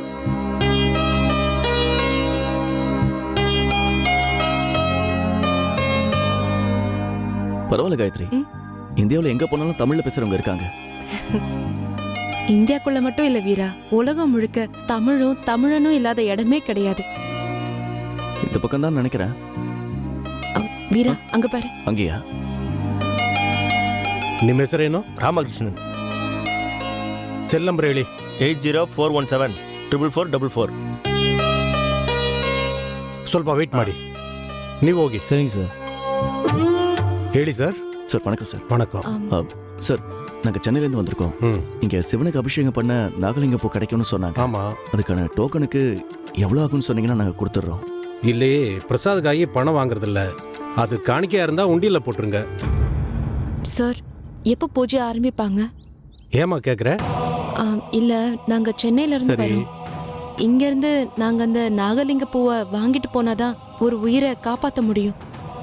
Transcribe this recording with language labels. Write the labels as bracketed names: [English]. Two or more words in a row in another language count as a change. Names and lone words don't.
[Tamil] பரவாயில்ல காயத்ரி, இந்தியாவில் எங்க போனாலும் தமிழ்ல பேசுறவங்க இருக்காங்க. இந்தியாக்குள்ள மட்டும் இல்ல வீரா, உலகம் முழுக்க தமிழும் தமிழனும் இல்லாத இடமே கிடையாது. இந்த பக்கம் தான் நினைக்கிறேன். வீரா, அங்க பாரு. அங்கேயா? [Kannada] ನಿಮ್ಮ ಹೆಸರೇನು? ರಾಮಕೃಷ್ಣನ್. [English] cell number [Kannada] ಹೇಳಿ. 8041744444. ಸ್ವಲ್ಪ ವೇಟ್ ಮಾಡಿ, ನೀವು ಹೋಗಿ. [Tamil] சரிங்க சார். [Kannada] ಹೇಳಿ ಸರ್. [Tamil] சார் வணக்கம் சார். வணக்கம். சார், நாங்கள் சென்னையிலேருந்து வந்திருக்கோம். இங்கே சிவனுக்கு அபிஷேகம் பண்ண நாகலிங்க பூ கிடைக்கும்னு சொன்னாங்க. ஆமாம். அதுக்கான டோக்கனுக்கு எவ்வளோ ஆகும்னு சொன்னீங்கன்னா நாங்கள் கொடுத்துட்றோம். [Kannada] ಇಲ್ಲಿ ಪ್ರಸಾದಕ್ಕಾಗಿ [Tamil] பணம் வாங்குறதில்ல, அது காணிக்கையா இருந்தா உண்டியல்ல போட்டுருங்க. சார், எப்போ பூஜை ஆரம்பிப்பாங்க? ஏமா கேக்குற? இல்ல, நாங்க சென்னையில இருந்து சரி. வரோம். இங்க இருந்து நாங்க அந்த நாகலிங்க பூவை வாங்கிட்டு போனாதான் ஒரு உயிரை காப்பாற்ற முடியும்.